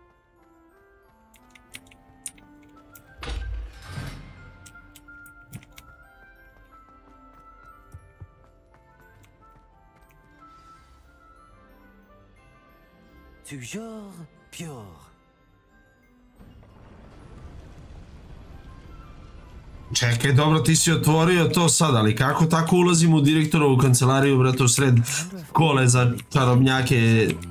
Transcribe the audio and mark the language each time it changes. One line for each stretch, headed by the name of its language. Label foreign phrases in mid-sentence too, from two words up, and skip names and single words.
French: Toujours pure.
Serbian: Čekaj, dobro, ti si otvorio to sad, ali kako tako ulazim u direktorovu kancelariju, brate, u sred kole za čarobnjake?